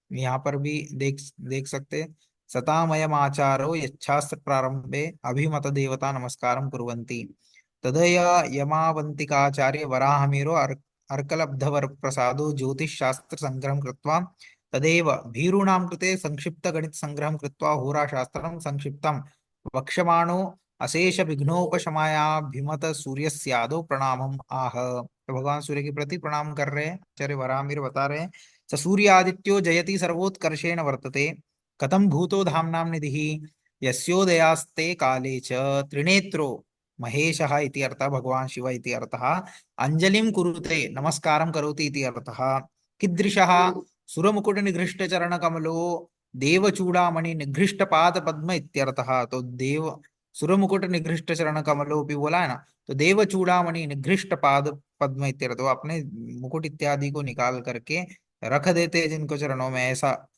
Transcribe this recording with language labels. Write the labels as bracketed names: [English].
[Sanskrit] यहाँ पर भी देख देख सकते हैं, सतामयम आचारो यच्छास्त्र प्रारंभे अभिमत देवता नमस्कारं कुर्वन्ति तदया यमावन्तिकाचार्य वराहमिरो अर्कलब्धवर प्रसादो ज्योतिष शास्त्र संग्रहं कृत्वा तदेव भीरूणां कृते संक्षिप्त गणित संग्रहं कृत्वा होराशास्त्रं संक्षिप्तं वक्ष्यमाणो अशेष विघ्नोपशमायाभिमत सूर्यस्यादो प्रणामम आह। [Hindi] तो भगवान सूर्य के प्रति प्रणाम कर रहे हैं आचार्य वराहमिर बता रहे हैं। [Sanskrit] स सूर्यादित्यो जयति सर्वोत्कर्षेण वर्तते कथम भूतो धाम्नां निधिः यस्योदयास्ते काले च त्रिनेत्रो महेशः इति अर्थः, भगवान शिव इति अर्थः। अंजलिं कुरुते नमस्कारं करोति इति अर्थः। कीदृशः सुरमुकुट निघृष्ट चरण कमलो देवचूड़ामणि निघृष्ट पाद पद्म इत्यर्थः। [Hindi] तो देव [Sanskrit] सुरमुकुट निघृष्ट चरण कमलो [Hindi] भी बोला है ना, तो [Sanskrit] देवचूड़ामणि निघृष्ट पाद पद्म इत्यर्थ, [Hindi] वो अपने मुकुट इत्यादि को निकाल करके रख देते हैं जिनको चरणों में, ऐसा।